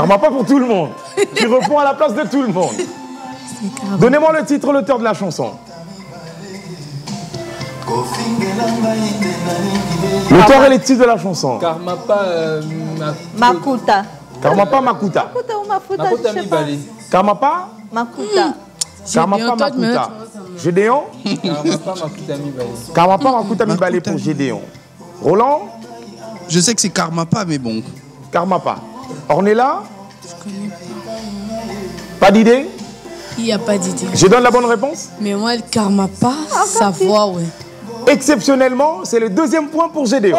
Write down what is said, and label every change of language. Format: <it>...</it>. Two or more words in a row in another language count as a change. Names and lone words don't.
<fr>Karmapa pour tout le monde. Tu réponds à la place de tout le monde. Donnez-moi le titre, l'auteur de la chanson. L'auteur et les titres de la chanson. Karmapa Makuta. Karmapa Makuta. Makuta ou Makuta, Makuta je sais pas. Mibali. Karmapa. Makuta. Karmapa Makuta. Gédéon. Karmapa Makuta Mibali. Karmapa Makuta Mibali pour Gédéon. Roland. Je sais que c'est Karmapa, mais bon. Karmapa. Ornella. Pas d'idée? Il n'y a pas d'idée. Je donne la bonne réponse? Mais moi, le Karmapa, sa voix, ouais. Exceptionnellement, c'est le deuxième point pour Gédéon.</fr>